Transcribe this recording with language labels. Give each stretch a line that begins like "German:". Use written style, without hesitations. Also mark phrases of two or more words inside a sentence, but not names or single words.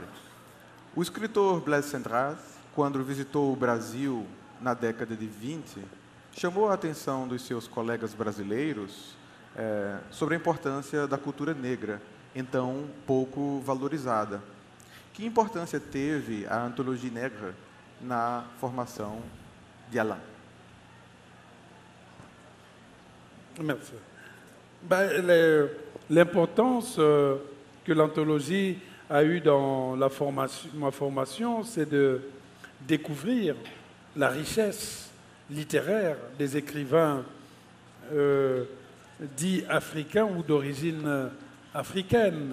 Portuguese: O escritor Blaise Cendrars, quando visitou o Brasil na década de 20, chamou a atenção dos seus colegas brasileiros sobre a importância da cultura negra, então pouco valorizada. Que importância teve a Anthologie Nègre na formação de Alain?
French: Merci. L'importance que l'anthologie a eue dans ma formation, c'est de découvrir la richesse littéraire des écrivains dits africains ou d'origine africaine.